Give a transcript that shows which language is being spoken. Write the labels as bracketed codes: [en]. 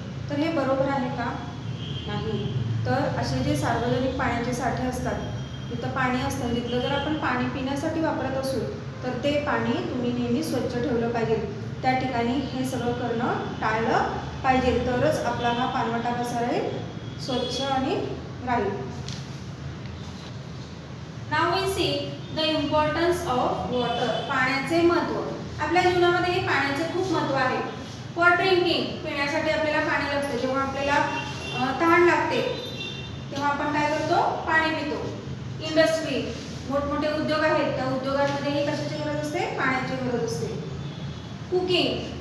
[mr] तर हे बरोबर आहे का? नाही. तर असे जे सार्वजनिक पाण्याचे साठे असतात, तिथं पाणी असतं, तिथलं जर आपण पाणी पिण्यासाठी वापरत असू तर ते पाणी तुम्ही नेहमी स्वच्छ ठेवलं पाहिजे. त्या ठिकाणी हे सगळं करणं टाळलं पाहिजे, तरच आपला हा पाणवठा कसा राहील, स्वच्छ आणि राहील. [en] Now we see the importance of water. [mr] पाण्याचे महत्त्व. आपल्या जीवनामध्ये पाण्याचे खूप महत्त्व आहे. [en] For drinking. [mr] पिण्यासाठी आपल्याला पाणी लागतं. जेव्हा आपल्याला तहान लागते तेव्हा आपण काय करतो, पाणी पितो. इंडस्ट्री. मोठमोठे उद्योग आहेत, त्या उद्योगांमध्येही कशाची गरज असते, पाण्याची गरज असते. कुकिंग.